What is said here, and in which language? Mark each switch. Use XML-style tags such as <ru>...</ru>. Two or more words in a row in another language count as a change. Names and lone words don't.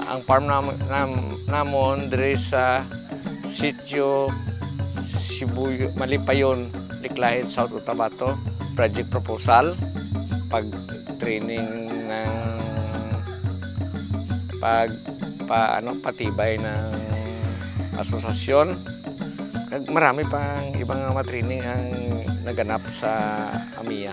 <hil>farm namon diri sa Sitio Sibuyo, Malipayon, Liklahit, South Cotabato.</hil> <en>Project proposal,</en> <tl>pag-training ng patibay ng asosasyon. Marami pang ibang matraining ang naganap sa AMIA.</tl>